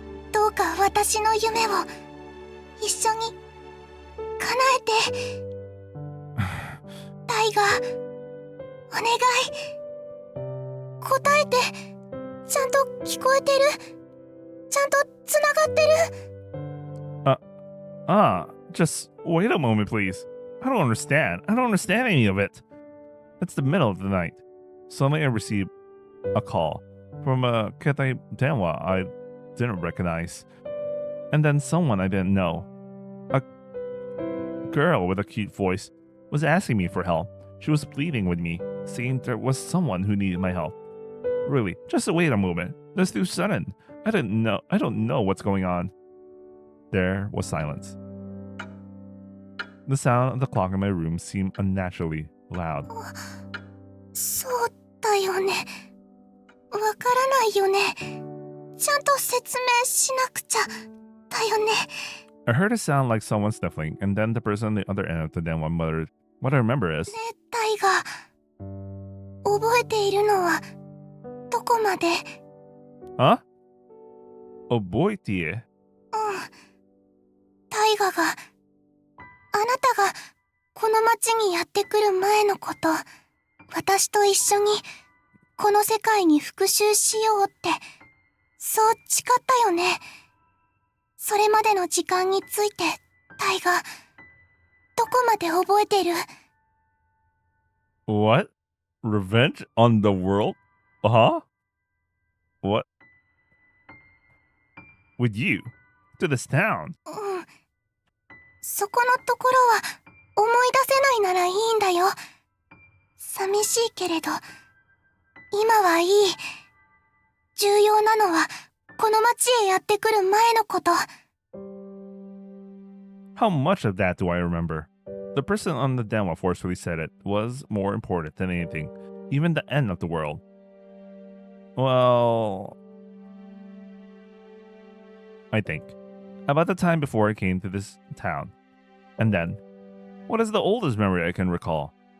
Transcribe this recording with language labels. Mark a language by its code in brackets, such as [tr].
[ja] どうか私の夢を一緒に叶えて。タイガー、お願い。答えて。ちゃんと聞こえてる。ちゃんとつながってる。 [en] Just wait a moment, please. I don't understand. I don't understand any of it. It's the middle of the night. Suddenly I received a call from a [ja] ketai denwa [en] I didn't recognize. And then someone I didn't know. A girl with a cute voice was asking me for help. She was pleading with me, saying there was someone who needed my help. Really, just wait a moment. That's too sudden. I don't know what's going on. There was silence. The sound of the clock in my room seemed unnaturally loud. [ja] そうだよね。わからないよね。ちゃんと説明しなくちゃだよね。 [en] I heard a sound like someone sniffling, and then the person on the other end of the denwa muttered, "What I remember is..." [ja] ねえ、タイガー。覚えているのはどこまで？ [en] Huh? Oboitie. [ja] タイガが、あなたがこの町にやってくる前のこと、私と一緒にこの世界に復讐しようって、そう誓ったよね。それまでの時間について、タイガ、どこまで覚えてる？ [en] What? Revenge on the world? Huh? What? With you? To this town? [ja] そこのところは思い出せないならいいんだよ。寂しいけれど、今はいい。重要なのは、この町へやってくる前のこと。 [en] How much of that do I remember? The person on the denwa forcefully said it was more important than anything, even the end of the world. Well, I think. About the time before I came to this town. And then, what is the oldest memory I can recall?